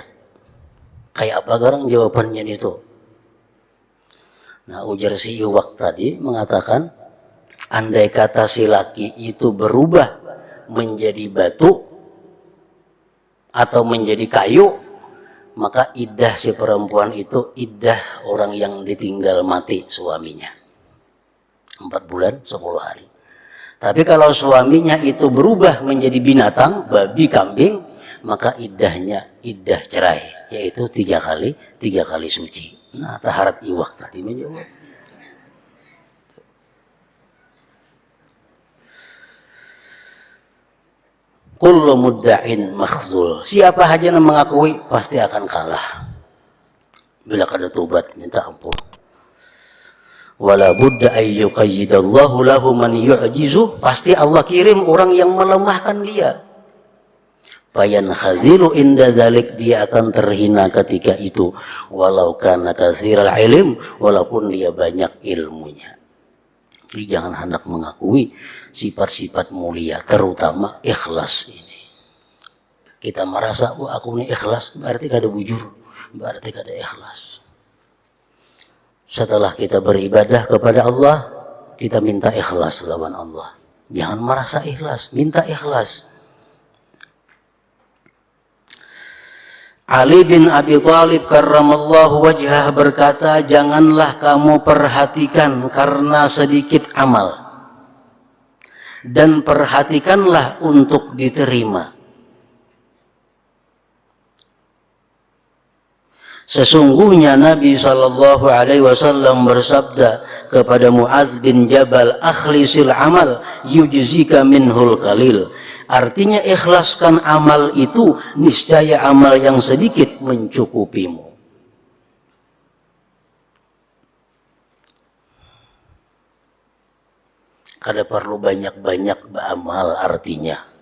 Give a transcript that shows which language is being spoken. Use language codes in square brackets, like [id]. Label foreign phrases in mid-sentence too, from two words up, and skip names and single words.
[id] Kayak apa garang jawabannya itu? Nah, ujar si Iwak tadi mengatakan, andai kata si laki itu berubah menjadi batu atau menjadi kayu, maka iddah si perempuan itu iddah orang yang ditinggal mati suaminya 4 bulan 10 hari. Tapi kalau suaminya itu berubah menjadi binatang, babi, kambing, maka iddahnya iddah cerai, yaitu 3 kali suci. Nah, taharat Iwak tadi menjawab. [ar] كل مدع مخذول. [id] Siapa saja yang mengakui pasti akan kalah. Bila kada tobat minta ampun. [ar] ولا بد أن يقيض الله له من يعجزه. [id] Pasti Allah kirim orang yang melemahkan dia. [ar] فينخذل عند ذلك, [id] dia akan terhina ketika itu. [ar] ولو كان كثير العلم, [id] walaupun dia banyak ilmunya. Jadi jangan hendak mengakui sifat-sifat mulia, terutama ikhlas ini. Kita merasa, wah aku ini ikhlas, berarti kada bujur, berarti kada ikhlas. Setelah kita beribadah kepada Allah, kita minta ikhlas lawan Allah. Jangan merasa ikhlas, minta ikhlas. Ali bin Abi Thalib [ar] كرم الله وجهه [id] berkata, janganlah kamu perhatikan karena sedikit amal, dan perhatikanlah untuk diterima. Sesungguhnya Nabi SAW bersabda kepada Mu'adz bin Jabal, [ar] أخلص العمل يجزك منه القليل. [id] Artinya ikhlaskan amal itu, niscaya amal yang sedikit mencukupimu. Kada perlu banyak-banyak beramal artinya.